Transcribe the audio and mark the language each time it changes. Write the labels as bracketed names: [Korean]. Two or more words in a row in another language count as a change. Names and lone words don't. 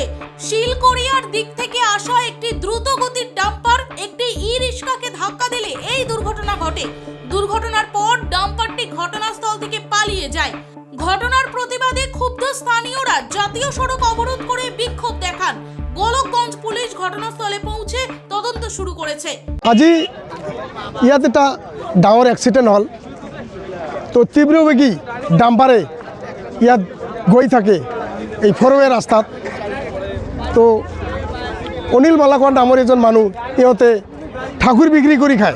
[Bangla] শিলকড়িয়ার দিক থেকে আসা একটি দ্রুত গতির ডাম্পার একটি ই-রিক্সাকে ধাক্কা দিলে এই দুর্ঘটনা ঘটে। দুর্ঘটনার পর ডাম্পারটি ঘটনাস্থল থেকে পালিয়ে যায়। ঘটনার প্রতিবাদে ক্ষুব্ধ স্থানীয়রা জাতীয় সড়ক অবরোধ করে বিক্ষোভ দেখান। গোলকগঞ্জ পুলিশ ঘটনাস্থলে পৌঁছে তদন্ত শুরু করেছে। [Assamese] আজি ইয়াত এটা ডাঙৰ এক্সিডেণ্ট হ'ল। তো তীব্ৰবেগী ডাম্পাৰে ইয়াত গৈ থাকে এই ফৰৱে ৰাস্তাত। তো অনিল মালাকাৰ নামৰ এজন মানুহ, ইহঁতে ঠাকুৰ বিক্ৰী কৰি খায়।